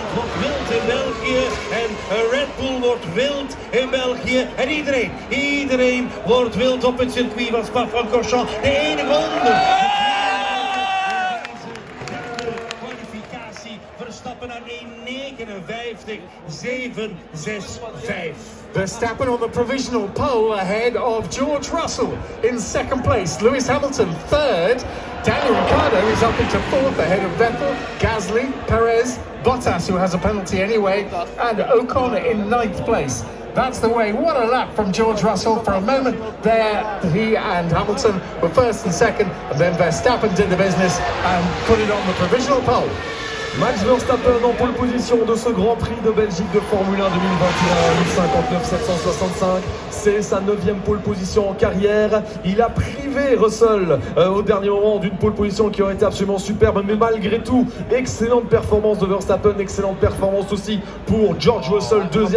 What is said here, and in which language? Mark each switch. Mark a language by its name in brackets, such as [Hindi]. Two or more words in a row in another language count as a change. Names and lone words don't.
[Dutch] Wordt wild in België en Red Bull wordt wild in België. En iedereen wordt wild op het circuit van Spa-Francorchamps. De enige onder. Kwalificatie Verstappen naar 1:59.765. [English] Verstappen on the provisional pole ahead of George Russell in second place. Lewis Hamilton third. Daniel Ricciardo is up into fourth ahead of Vettel, Gasly, Perez, Bottas, who has a penalty anyway, and Ocon in ninth place. That's the way. What a lap from George Russell. For a moment there, he and Hamilton were first and second, and then Verstappen did the business and put it on the provisional pole. [French] Max Verstappen en pole position de ce Grand Prix de Belgique de Formule 1 2021, 59.765. C'est sa 9e pole position en carrière. Il a privé Russell au dernier moment d'une pole position qui aurait été absolument superbe. Mais malgré tout, excellente performance de Verstappen, excellente performance aussi pour George Russell, deuxième.